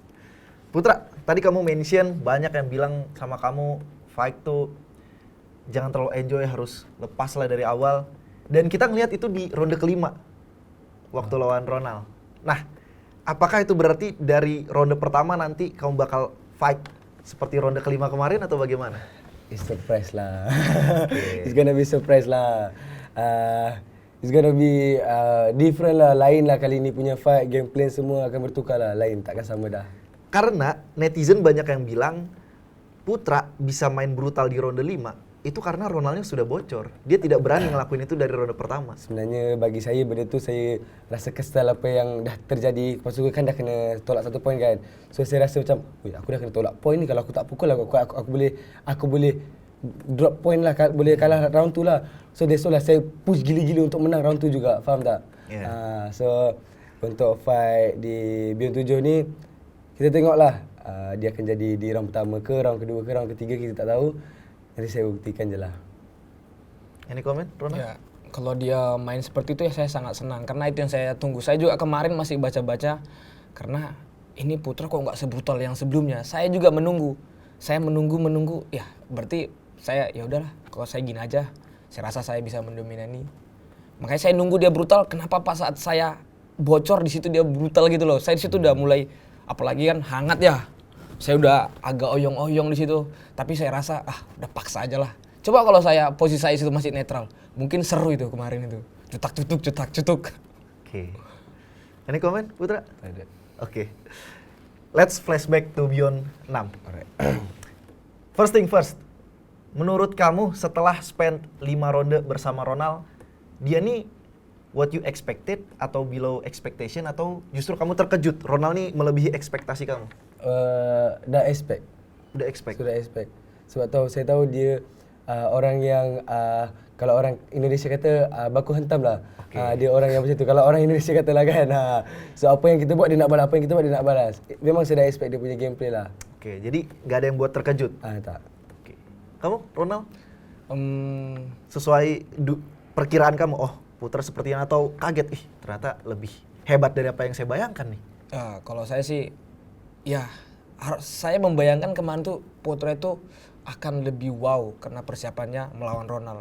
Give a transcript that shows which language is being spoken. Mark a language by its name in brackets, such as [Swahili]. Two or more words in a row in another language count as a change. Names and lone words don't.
[Indonesian] Putra, tadi kamu mention banyak yang bilang sama kamu fight tuh jangan terlalu enjoy, harus lepas lah dari awal. Dan kita ngelihat itu di ronde kelima waktu lawan Ronald. Nah, apakah itu berarti dari ronde pertama nanti kamu bakal fight seperti ronde kelima kemarin atau bagaimana? [English] It's surprise lah. It's gonna be surprise lah. It's gonna be different [Malay] lah, lain lah kali ini punya fight, game plan semua akan bertukar lah, lain, takkan sama dah. [Indonesian] Karena netizen banyak yang bilang Putra bisa main brutal di ronde 5 itu karena Ronaldnya sudah bocor. Dia tidak berani ngelakuin itu dari ronde pertama. [Malay] Sebenarnya bagi saya benda tu saya rasa kesal apa yang dah terjadi. Lepas tu kan dah kena tolak 1 poin kan. So saya rasa macam, aku dah kena tolak poin ni, kalau aku tak pukul aku boleh [English] drop point [Malay] lah, boleh kalah round tu lah. [English] So that's all [Malay] lah, saya push gila-gila untuk menang round tu juga, faham tak? [English] Yeah. [Malay] So untuk fight di Beyond 7 ni, kita tengoklah dia akan jadi di round pertama ke, round kedua ke, round ketiga kita tak tahu. Nanti saya buktikan je lah. [English] Any comment, Ronald? [Indonesian] Ya, kalau dia main seperti itu ya saya sangat senang, karena itu yang saya tunggu. Saya juga kemarin masih baca-baca, karena ini Putra kok nggak sebrutal yang sebelumnya. Saya juga menunggu. Saya menunggu, ya berarti saya ya udahlah, kalau saya gini aja, saya rasa saya bisa mendominasi. Makanya saya nunggu dia brutal. Kenapa pas saat saya bocor di situ dia brutal gitu loh. Saya di situ udah mulai, apalagi kan hangat ya. Saya udah agak oyong-oyong di situ, tapi saya rasa udah paksa aja lah. Coba kalau posisi saya situ masih netral, mungkin seru itu kemarin itu. Cetak-cetuk. Oke. [English] Any comment, [Indonesian] Putra? [Malay] Ada. [Indonesian] Oke. [English] let's flashback to Beyond 6. Alright. First thing first, [Indonesian] menurut kamu setelah spend 5 ronde bersama Ronald, dia nih [English] what you expected [Indonesian] atau [English] below expectation, [Indonesian] atau justru kamu terkejut Ronald nih melebihi ekspektasi kamu? [Malay] Dah expect. [Indonesian] Udah expect? [Malay] Sudah expect. Sebab saya tahu dia orang yang kalau orang Indonesia kata baku hentam lah. Dia orang yang macam tu. Kalau orang Indonesia kata lah kan. So apa yang kita buat dia nak balas, apa yang kita buat dia nak balas. Memang saya dah expect dia punya gameplay lah. [Indonesian] Oke, jadi nggak ada yang buat terkejut? [Malay] Tak. [Indonesian] Oke. Kamu, Ronald? Sesuai Perkiraan kamu, oh Putra sepertinya, atau kaget, ternyata lebih hebat dari apa yang saya bayangkan nih? Kalau saya sih, ya saya membayangkan kemarin tuh Putra itu akan lebih wow karena persiapannya melawan Ronald.